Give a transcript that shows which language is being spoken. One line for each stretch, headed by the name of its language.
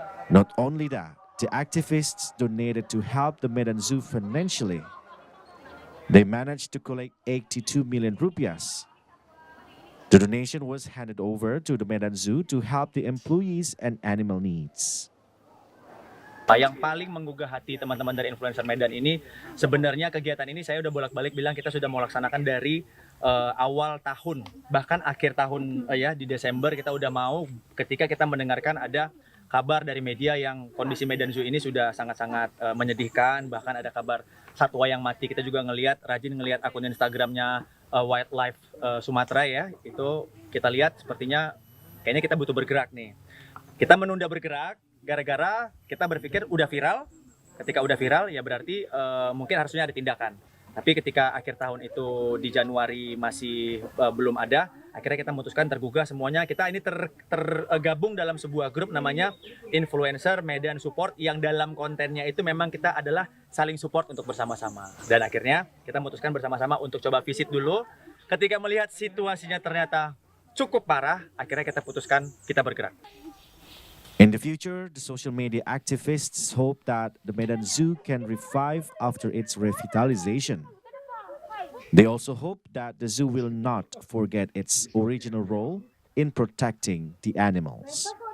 English: Not only that, the activists donated to help the Medan Zoo financially. They managed to collect 82 million rupiahs. The donation was handed over to the Medan Zoo to help the employees and animal needs.
Indonesian: Yang paling menggugah hati teman-teman dari influencer Medan ini, sebenarnya kegiatan ini saya udah bolak-balik bilang kita sudah mau laksanakan dari awal tahun, bahkan akhir tahun ya di Desember kita udah mau, ketika kita mendengarkan ada kabar dari media yang kondisi Medan Zoo ini sudah sangat-sangat menyedihkan, bahkan ada kabar satwa yang mati. Kita juga rajin ngelihat akun Instagramnya Wildlife Sumatera ya, itu kita lihat sepertinya kayaknya kita butuh bergerak nih. Kita menunda bergerak gara-gara kita berpikir udah viral. Ketika udah viral ya berarti mungkin harusnya ada tindakan. Tapi ketika akhir tahun itu di Januari masih belum ada, akhirnya kita memutuskan tergugah semuanya. Kita ini tergabung dalam sebuah grup namanya Influencer Medan Support, yang dalam kontennya itu memang kita adalah saling support untuk bersama-sama. Dan akhirnya kita memutuskan bersama-sama untuk coba visit dulu. Ketika melihat situasinya ternyata cukup parah, akhirnya kita putuskan kita bergerak.
English: In the future, the social media activists hope that the Medan Zoo can revive after its revitalization. They also hope that the zoo will not forget its original role in protecting the animals.